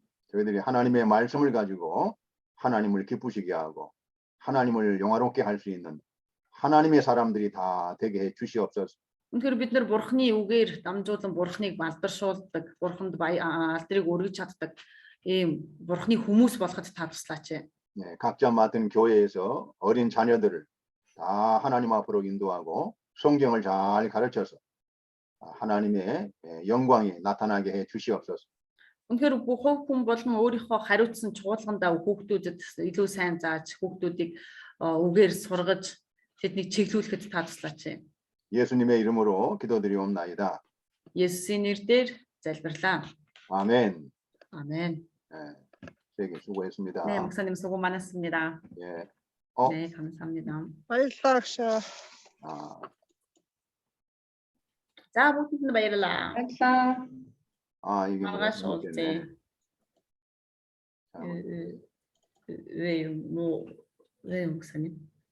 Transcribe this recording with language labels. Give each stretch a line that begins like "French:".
Korean: 저희들이 하나님의 말씀을 가지고 하나님을 기쁘시게 하고 하나님을 영화롭게 할 수 있는 하나님의 사람들이 다 되게 해 주시옵소서.
Mongolian: Үнэхээр бид нар бурхны үгээр дамжуулан бурхныг балдаршуулдаг, бурханд алдрыг өргөж чаддаг ийм бурхны хүмүүс болоход та туслаач.
Korean: 네, 각자 맡은 교회에서 어린 자녀들을 다 하나님 앞으로 인도하고 성경을 잘 가르쳐서 하나님의 영광이 나타나게 해 주시옵소서.
Mongolian: Үнэхээр бүх хүн болон өөрийнхөө хариуцсан чуулгандаа хүүхдүүдэд илүү сайн зааж, хүүхдүүдийг үгээр сургаж, тэднийг чиглүүлэхэд та туслаач.
Korean: 예수님의 이름으로 기도드리옵나이다. 예수의
Mongolian: нэрээр залбирлаа.
Korean: 아멘. 아멘. 네, 되게 수고했습니다. 네, 목사님 수고 많았습니다. 예. 네, 감사합니다.
Mongolian: Баярлалаа.
Korean: 자, 모두
Mongolian: баярлалаа. Баярлалаа.
Korean: 이게
Mongolian: Маргааш
Korean: 뭐가
Mongolian: уулзъя.
Korean: 왜 목사님?